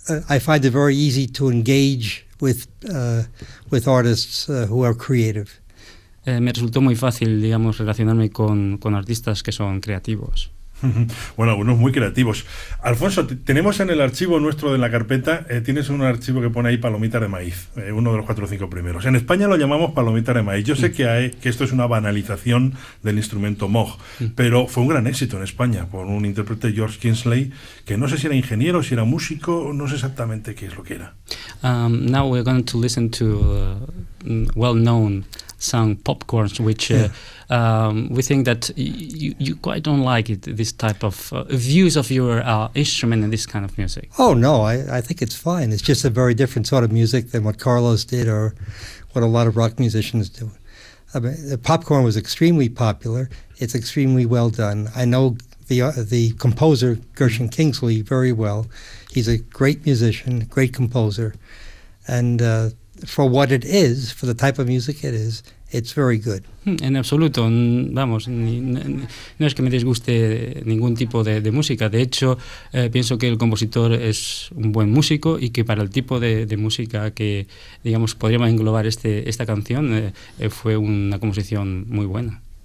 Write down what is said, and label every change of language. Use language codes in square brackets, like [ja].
[en] I find it very easy to engage with artists who are creative. [es] Me resultó muy fácil, digamos, relacionarme con artistas que son creativos. Bueno, algunos muy creativos. Alfonso, tenemos en el archivo nuestro de la carpeta, tienes un archivo que pone ahí palomitas de maíz, uno de los cuatro o cinco primeros. En España lo llamamos palomitas de maíz. Yo sé que esto es una banalización del instrumento Moog, pero fue un gran éxito en España con un intérprete, George Kingsley, que no sé si era ingeniero, si era músico, no sé exactamente qué es lo que era. [en] Now we're going to listen to well-known some popcorns, which we think that you quite don't like it, this type of views of your instrument and this kind of music. Oh, no, I think it's fine. It's just a very different sort of music than what Carlos did or what a lot of rock musicians do. I mean, the popcorn was extremely popular. It's extremely well done. I know the composer, Gershon Kingsley, very well. He's a great musician, great composer, and for what it is, for the type of music it is, it's very good. [es] En absoluto, vamos, no es que me disguste ningún tipo de música. De hecho, pienso que el compositor es un buen músico y que para el tipo de música que, digamos, podríamos englobar esta canción, fue una composición muy buena.